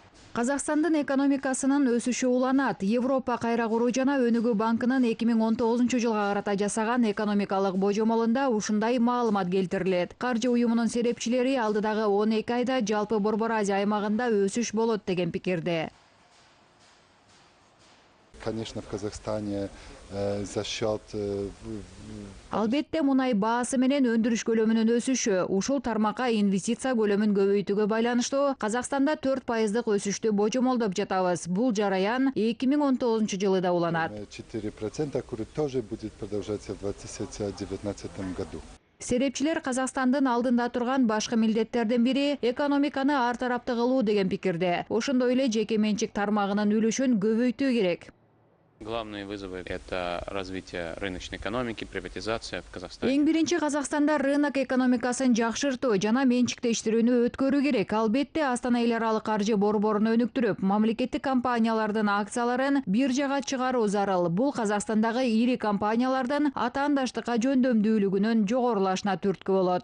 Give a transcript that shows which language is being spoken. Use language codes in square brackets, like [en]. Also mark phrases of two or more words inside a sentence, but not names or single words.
[ky] Казакстандын экономикасынын өсүшү уланат. Европа кайра куруу жана өнүгүү банкынын 2019-жылга карата жасаган экономикалык божомолунда ушундай маалымат келтирилет. Каржы уюмунун серепчилери алдыдагы 12 айда жалпы Борбор Азия аймагында өсүш болот деген пикирде. [ru] Конечно, в Казахстане за счет... [ky] Албетте мунай баасы менен өндүрүш көлөмүнүн өсүшү ушул тармакка инвестиция көлөмүн көбөйтүүгө байланыштуу Казакстанда 4% өсүштү божомолдоп жатабыз. Бул жараян 2019 да уланат. [ru] 4%, который тоже будет продолжаться в 2019 году. [ky] Серепчилер Казакстандын алдында турган башкы милдеттердин бири экономиканы ар тараптуу кылуу деген пикирде. Ошондой эле жеке менчик тармагынын үлүшүн көбөйтүү керек. [ru] Главные вызовы – это развитие рыночной экономики, приватизация в Казахстане. [ky] Эң биринчи Казакстанда рынок экономикасын жакшыртуу жана менчиктештирүүнү өткөрүү керек. Албетте Астана эл аралык каржы борборун өнүктүрүп, мамлекеттик компаниялардын акцияларын бир жага чыгаруу зарыл. Бул Казакстандагы ири компаниялардын атаандаштыкка жөндөмдүүлүгүнүн жогорулашына түрткү болот.